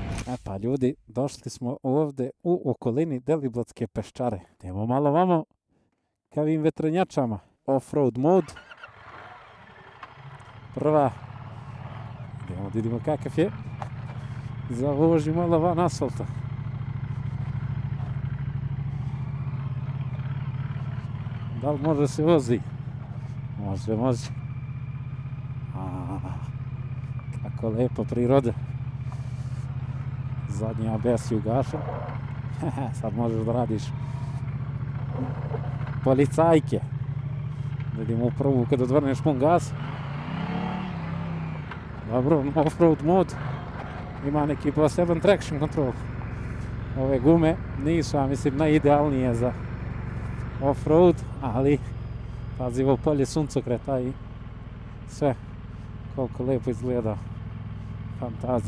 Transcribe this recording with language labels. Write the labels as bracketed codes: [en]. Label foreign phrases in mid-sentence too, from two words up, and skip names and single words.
[sr] E pa ljudi, došli smo ovdje u okolini Deliblatske peščare. Idemo malo vamo ka ovim vetrenjačama. Off-road mod. Prva. Idemo da vidimo kakav je. Zavoži malo van asfalta. Da li može se vozi? Može, može. Kako lepo priroda. Zadnji ABS je ugašen. Sad možeš da radiš policajke. Vidimo u prvu kad odvrneš pun gas. Dobro, off-road mod. Ima neki poseban [en] traction control. [sr] Ove gume nisu, ja mislim, najidealnije za off-road, ali pazi ovo polje suncokreta i sve. Koliko lepo izgleda. Fantazija.